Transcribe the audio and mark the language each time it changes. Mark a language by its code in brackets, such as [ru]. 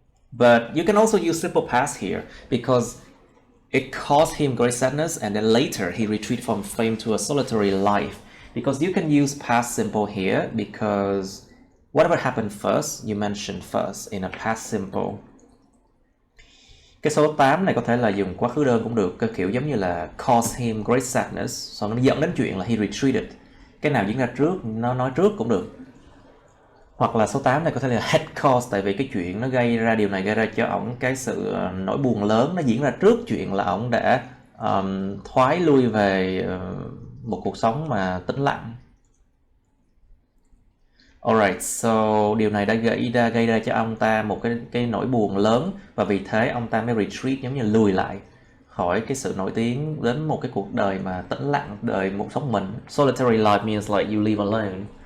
[en] But you can also use simple past here, because it caused him great sadness and then later he retreated from fame to a solitary life. Because you can use past simple here, because whatever happened first, you mentioned first in a past simple. [vi] Cái số 8 này có thể là dùng quá khứ đơn cũng được, cái kiểu giống như là [en] cause him great sadness, [vi] xong nó dẫn đến chuyện là [en] he retreated. [vi] Cái nào diễn ra trước, nó nói trước cũng được. Hoặc là số 8 này có thể là [en] had caused, [vi] tại vì cái chuyện nó điều này gây ra cho ổng cái sự nỗi buồn lớn, nó diễn ra trước chuyện là ổng đã thoái lui về một cuộc sống mà tĩnh lặng. [en] Alright, so [vi] điều này đã gây ra cho ông ta một cái nỗi buồn lớn, và vì thế ông ta mới retreat, giống như lùi lại khỏi cái sự nổi tiếng, đến một cái cuộc đời mà tĩnh lặng, đời một sống mình. [en] Solitary life means like you live alone.